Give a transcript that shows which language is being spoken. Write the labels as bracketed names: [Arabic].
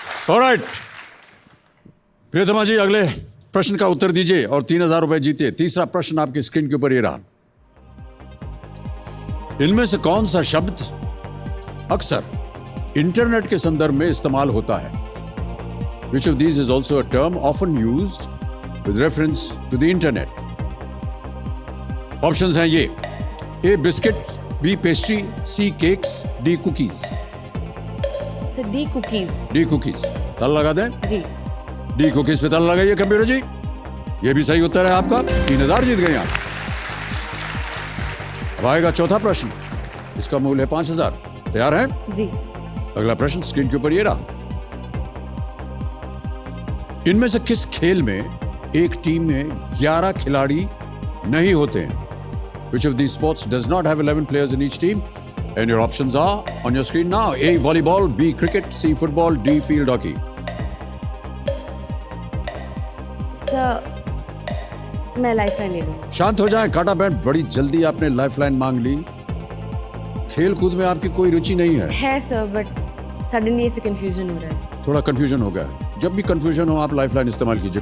[Hindi] Alright प्रियतमा जी, अगले प्रश्न का उत्तर दीजिए और 3000 रुपए जीतिए। तीसरा प्रश्न आपकी स्क्रीन के ऊपर ये रहा। इनमें से कौन सा शब्द अक्सर इंटरनेट के संदर्भ में इस्तेमाल होता है? [English] Which of these is also a term often used with reference to the internet? [Hindi] Options हैं ये, ए बिस्किट, बी पेस्ट्री, सी cakes, D cookies. Sir D cookies. D cookies. ताला लगा दें? जी। डी कुकीज पे ताला लगाइए कंप्यूटर जी। ये भी सही उत्तर है आपका। 3000 जीत गए आप। अब आएगा चौथा प्रश्न। इसका मूल्य है 5000। तैयार हैं? जी। अगला प्रश्न स्क्रीन के ऊपर ये रहा। इनमें से किस खेल में एक टीम में 11 खिलाड़ी नहीं होते हैं? [English] Which of these sports does not have 11 players in each team? And your options are on your screen now. A volleyball, B cricket, C football, D field hockey. [Hindi] Sir मैं लाइफलाइन ले लूँगी। शांत हो जाए काटा बहन, बड़ी जल्दी आपने लाइफलाइन मांग ली। खेल कूद में आपकी कोई रुचि नहीं है? सर, बट सडनली ऐसे कंफ्यूजन हो रहा है। थोड़ा कंफ्यूजन हो गया है। जब भी कंफ्यूजन हो आप लाइफलाइन इस्तेमाल कीजिए।